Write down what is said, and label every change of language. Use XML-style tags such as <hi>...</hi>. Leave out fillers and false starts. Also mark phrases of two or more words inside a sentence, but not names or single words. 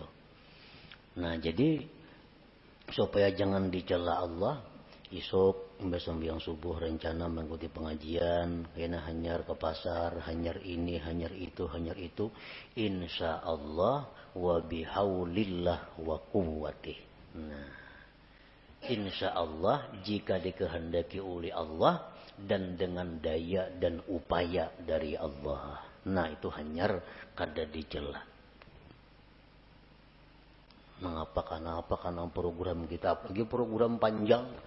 <bjn>Nah, jadi supaya jangan dicela Allah, isuk sembahyang subuh rencana mengikuti pengajian, kena hanyar ke pasar, hanyar ini, hanyar itu,</bjn> <ar>إن شاء الله وبحول الله وقوته.</ar> <id>Nah,</id> <ar>إن شاء الله</ar> <id>jika dikehendaki oleh Allah dan dengan daya dan upaya dari Allah.</id> <bjn>Nah, itu hanyar kada dicela. Mengapa karena program kita, apalagi program panjang.</bjn>